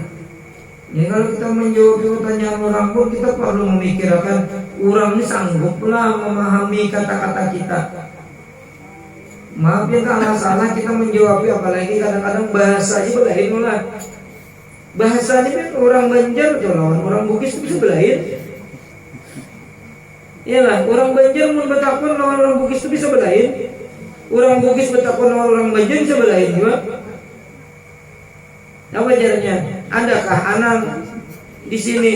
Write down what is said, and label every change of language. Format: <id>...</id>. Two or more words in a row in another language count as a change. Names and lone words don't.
<id>Jadi kalau kita menjawab pertanyaan orang pun, kita perlu memikirkan orang ini sangguplah memahami kata-kata kita. Maaf ya kalau salah kita menjawabnya, apalagi kadang-kadang bahasanya belain lah. Bahasanya kan orang Banjar lawan orang Bugis itu bisa belain.</id> <bjn>Iyalah, orang Banjar mun betakun lawan orang Bugis itu bisa belain. Orang Bugis betakun lawan orang Banjar bisa belain juga.</bjn> <id>Apa caranya? Adakah anang di sini?</id>